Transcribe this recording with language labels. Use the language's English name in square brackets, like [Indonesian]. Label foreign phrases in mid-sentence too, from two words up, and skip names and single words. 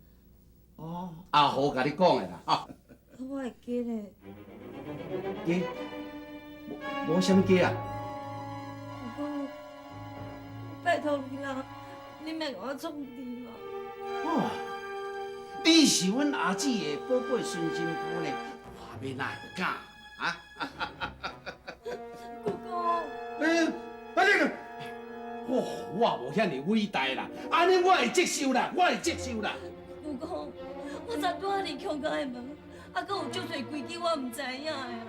[Min Nan Chinese] 哦，阿豪甲你讲的啦，哈。我会记咧。鸡？无啥物鸡啊？不过，拜托你啦，你莫甲我创治啦。哦，你是阮阿姊的宝贝孙媳妇呢，我要哪会敢啊？姑姑，你个，我无遐尼伟大啦，安尼我会接受啦。姑姑，我昨拄仔离乡甲的门，啊，阁有足侪规矩我唔知影的啦。